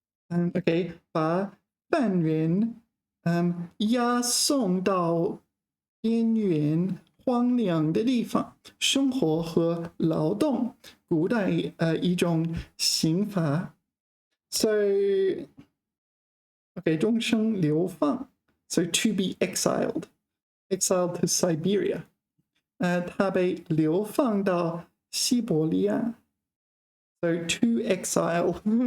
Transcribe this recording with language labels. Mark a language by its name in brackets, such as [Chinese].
[Chinese] Okay, 把犯人押送到边缘荒凉的地方生活和劳动，古代一种刑罚。 [English] So, okay, [Chinese] 终生流放 [English] So to be exiled to Siberia. [Chinese] 他被流放到西伯利亚 [English] So to exile.